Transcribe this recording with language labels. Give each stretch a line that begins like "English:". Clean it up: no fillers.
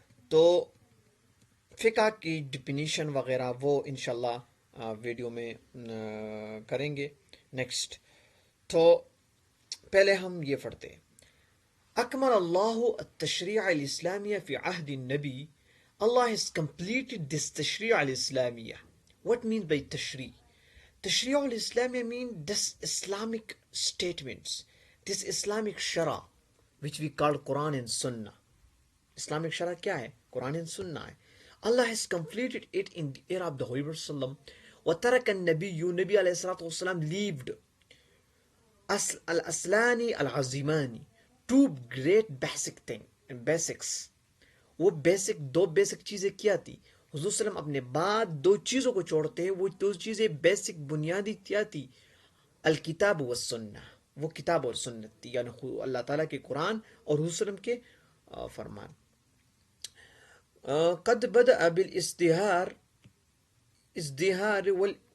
Urdu: تو فقہ کی ڈیفینیشن وغیرہ وہ انشاءاللہ ویڈیو میں کریں گے نیکسٹ۔ تو پہلے ہم یہ پڑھتے ہیں۔
Arabic: اکمل اللہ التشریع الاسلامیہ فی عہد النبی،
English: Allah has completed this Tashri' al-Islamiyah. What means by Tashri'? Tashri' al-Islamiyah means this Islamic statements, this Islamic Shara, which we call Quran and Sunnah. Islamic Shara
Urdu: کیا ہے؟
English: قرآن and Sunnah
Urdu: ہے۔
English: Allah has completed it in the era of the Holy Prophet صلی اللہ علیہ وسلم۔
Arabic: وَتَرَكَ النَّبِيُّ،
Urdu: نبی علیہ الصلوۃ والسلام
English: leaved
Arabic: الْأَصْلَانِ الْعَظِيمَانِ،
English: two great basics۔
Urdu: وہ دو بیسک چیزیں کیا تھی؟ حضور صلی اللہ علیہ وسلم اپنے بعد دو چیزوں کو چھوڑتے ہیں، وہ دو چیزیں بیسک بنیادی کیا تھی؟
Arabic: الکتاب والسنہ،
Urdu: وہ کتاب اور سنت تھی، یعنی اللہ تعالیٰ کے قرآن اور حضور صلی اللہ علیہ وسلم کے فرمان۔
Arabic: قد بدأ بالازدهار وال